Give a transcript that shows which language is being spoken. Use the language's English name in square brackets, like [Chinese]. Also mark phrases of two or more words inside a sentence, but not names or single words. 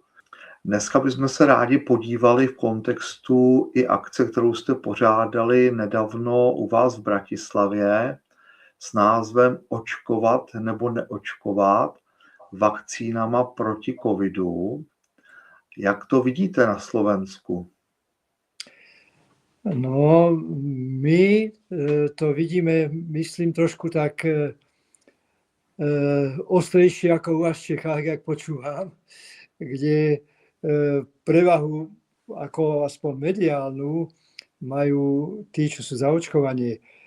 [Czech] Dneska bychom se rádi podívali v kontextu i akce, kterou jste pořádali nedávno u vás v Bratislavě s názvem Očkovat nebo neočkovat vakcínama proti covidu. Jak to vidíte na Slovensku? [Slovak] No, my to vidíme, myslím, trošku tak ostrejšie ako u vás v Čechách, jak počúvam, kde prevahu, ako aspoň mediálnu, majú tí, čo sú zaočkovaní.